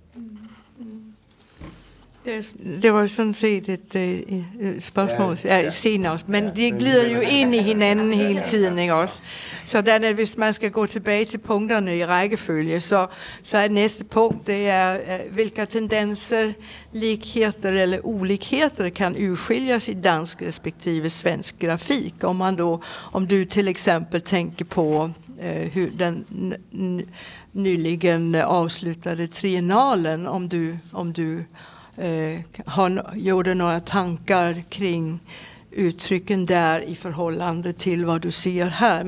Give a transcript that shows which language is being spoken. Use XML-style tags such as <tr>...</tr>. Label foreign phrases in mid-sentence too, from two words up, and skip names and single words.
<da>Det var sådan set et spørgsmål senere også, men de glider jo ind i hinanden hele tiden, ikke også? Sådan at hvis man skal gå tilbage til punkterne i rækkefølge, så er næste punkt, det er, hvilke tendenser,</da> <sv>likheter eller olikheter kan urskiljas i dansk respektive svensk grafik. Om du till exempel tänker på hur den nyligen avslutade triennalen, om du gjorde några tankar kring uttrycken där i förhållande till vad du ser här.</sv>